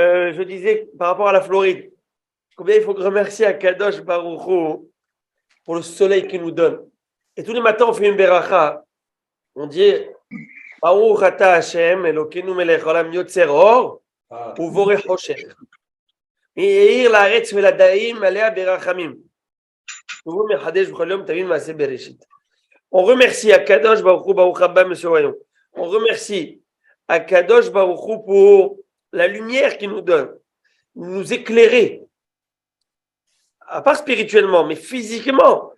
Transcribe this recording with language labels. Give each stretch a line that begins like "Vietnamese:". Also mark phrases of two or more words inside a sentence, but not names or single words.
French: je disais par rapport à la Floride, combien il faut remercier à Kadosh Baruch Hu pour le soleil qu'il nous donne. Et tous les matins, on fait une beracha. On dit
Hebrew: ברוך אתה השם אלוקינו מלך העולם יוצר אור ובורא חושך. מאיר לארץ ולדרים עליה ברחמים.
French: On remercie à Kadosh Baruch Hu,
Hebrew: ברוך הבא,
French: Monsieur Royon. On remercie à Kadosh Baruch Hu pour la lumière qu'il nous donne, nous éclairer, à part spirituellement, mais physiquement.